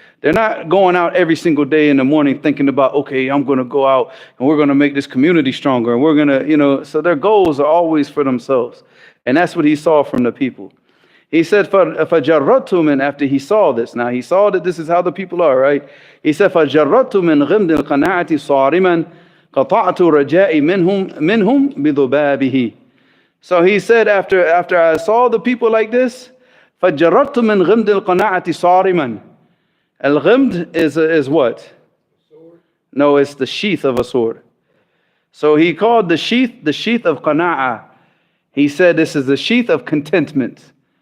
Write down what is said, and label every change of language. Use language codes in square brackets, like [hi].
[en] They're not going out every single day in the morning thinking about, okay, I'm going to go out and we're going to make this community stronger. And we're going to, so their goals are always for themselves. And that's what he saw from the people. He said, [ar] فَجَرَّتُ مِنْ, [en] after he saw this. Now, he saw that this is how the people are, right? He said, [ar] فَجَرَّتُ مِنْ غِمْدِ الْقَنَاعَةِ صَارِمًا قَطَعْتُ رَجَاءِ مِنْهُمْ بِذُبَابِهِ. [en] So he said, after I saw the people like this, [ar] فَجَرَّتُ مِنْ غِمْدِ الْقَنَاعَةِ صَارِمًا. [en] Al-ghimd is what? No, it's the sheath of a sword. So he called the sheath of qana'ah. He said this is the sheath of contentment.